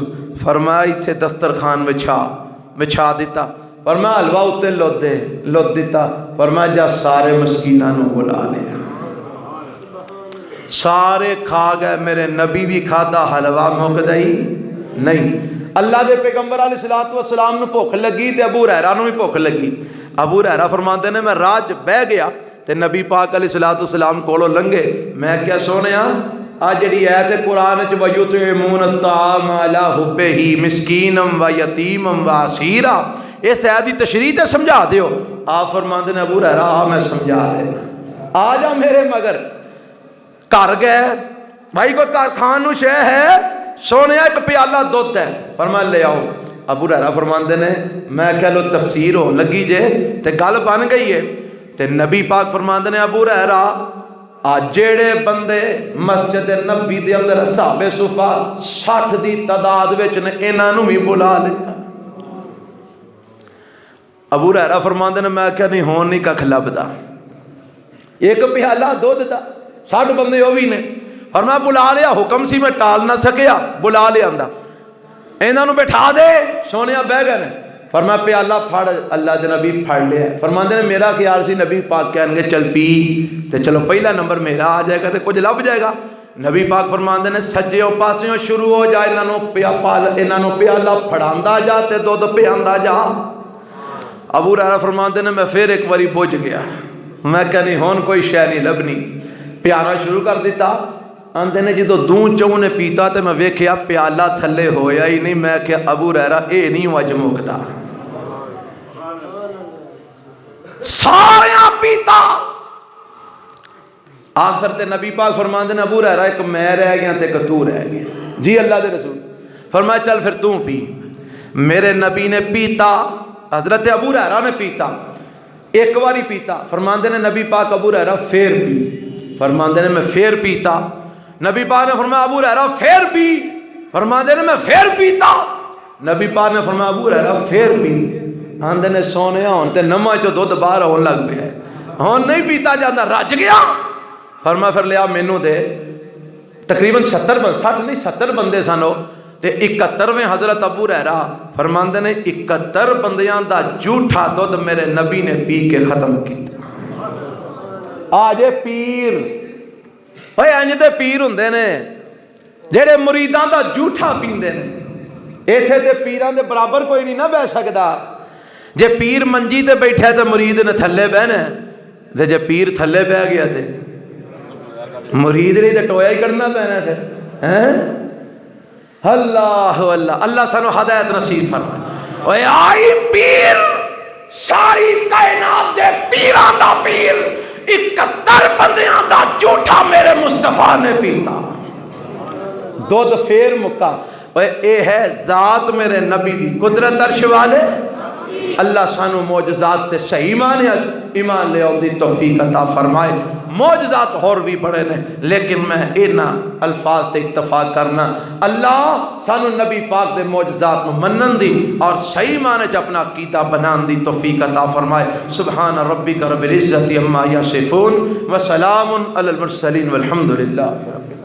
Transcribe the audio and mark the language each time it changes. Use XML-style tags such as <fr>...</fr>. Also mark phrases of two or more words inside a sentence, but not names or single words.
<pa>فرمایا ایتھے دسترخوان بچھا دیتا، فرمایا حلوہ اتے لوت دیتا، فرمایا جا سارے مسکیناں نو بلا لیا، سارے کھا گئے، میرے نبی بھی کھادا، حلوہ مکدا ہی نہیں۔ اللہ دے پیغمبر علیہ السلام نو بھوک لگی تے ابو ہریرہ نو بھی بھوک لگی۔ ابو ہریرہ فرماندے نے میں راہ بہ گیا تے نبی پاک علیہ السلام کولوں لنگے، میں کیا سونیا آ جڑی ایت قرآن چ</pa> <ar>وَيُطْعِمُونَ الطَّعَامَ عَلَىٰ حُبِّهِ مِسْكِينًا وَيَتِيمًا وَأَسِيرًا،</ar> <pa>اس ایت دی تشریح تے سمجھا دیو۔ آپ فرماندے نے ابو ہریرہ میں سمجھا دینا، آ جا میرے مگر۔ گھر گئے، بھائی کوئی گھر کھان نو شے ہے؟ سونے ایک پیالہ دودھ ہے، فرمایا لے آؤ۔ ابو ہریرہ فرماندے نے میں کہہ لو تفسیر ہو لگی جے تے گل بن گئی ہے تے نبی پاک فرماندے نے ابو ہریرہ آ جیڑے بندے مسجد نبی دے اندر اصحاب صفا 60 دی تعداد وچ نے انہاں نوں بھی بلا لیا۔ ابو ہریرہ فرماندے نے میں کہا نہیں ہون نہیں ککھ لبدا، ایک پیالہ دودھ دا 60 بندے وہ بھی نے. فرمایا بلا لیا, حکم سی میں ٹال نہ سکیا, بلا لیا آندا انہاں نو بٹھا دے. سونے بہ گئے نے. فرمایا پیالہ پھڑ, اللہ دے نبی پھڑ لیا. فرماندے نے میرا خیال سی نبی پاک کہن گے چل پی تے چلو پہلا نمبر میرا آ جائے گا تے کچھ لب جائے گا. نبی پاک فرماندے نے سجیوں پاسیوں شروع ہو جا, انہاں نو پیالہ پھڑاندا جا تے دودھ پیاندا جا. ابو ہریرہ فرماندے نے میں پھر ایک باری بجھ گیا, میں کہ نہیں ہون کوئی شے نہیں لبنی. پیانا شروع کر دیتا. آندے نے جدو دوں چوں نے پیتا تے میں ویکھیا پیالہ تھلے ہویا ہی نہیں. میں کہ ابو ہریرہ اے نہیں وج مکدا, سارے پیتا. آخر تے نبی پاک فرماندے نے ابو ہریرہ ایک میں رہ گیا تے ایک تو رہ گیا. جی اللہ دے رسول. فرمایا چل پھر تو پی. میرے نبی نے پیتا, حضرت ابو ہریرہ نے پیتا, ایک باری پیتا. فرماندے نے نبی پاک ابو ہریرہ پھر پی. فرماندے نے میں پھر پیتا. نبی پاک نے فرمایا ابو ہریرہ پھر پی. فرماندے نے میں پھر پیتا. نبی پاک نے فرمایا ابو ہریرہ پھر پی. آندے نے سونے ہون تے نماں چو دودھ باہر ہون لگ پیا ہے, ہون نہیں پیتا جاندہ, رج گیا. فرمایا پھر لیا مینوں دے. تقریباً 70 بندے سنو تے 71ویں حضرت ابو ہریرہ فرماندے نے 71 بندیاں دا جھوٹا دودھ میرے نبی نے پی کے ختم کیتا. آجے پیر اوے انج دے پیر ہوندے نے جڑے مریداں دا جھوٹا پیندے نے. ایتھے تے پیراں دے برابر کوئی نہیں نہ بہ سکدا. جے پیر منجی تے بیٹھا تے مرید نے تھلے بہنا تے جے پیر تھلے بہ گیا تے مرید نے تے ٹویا ہی کرنا پینا پھر. اللہ اللہ اللہ سانو ہدایت نصیب فرمائے. اوے آئی پیر ساری کائنات دے پیراں دا پیر 71 بندیاں دا جھوٹا میرے مصطفیٰ نے پیتا, دودھ پھر مکا. اوے اے ہے ذات میرے نبی دی, قدرت عرش والے. اللہ سانو معجزات تے صحیح معنی ایمان لے آؤ دی توفیق عطا فرمائے. معجزات اور بھی بڑے نے لیکن میں اینا الفاظ تے اکتفا کرنا. اللہ سانو نبی پاک دے معجزات نو منن دی اور صحیح معنی چ اپنا عقیدہ بنان دی توفیق عطا فرمائے.</pa> <ar>سبحان ربک رب العزت عما یصفون وسلام علی المرسلین والحمد للہ.</ar>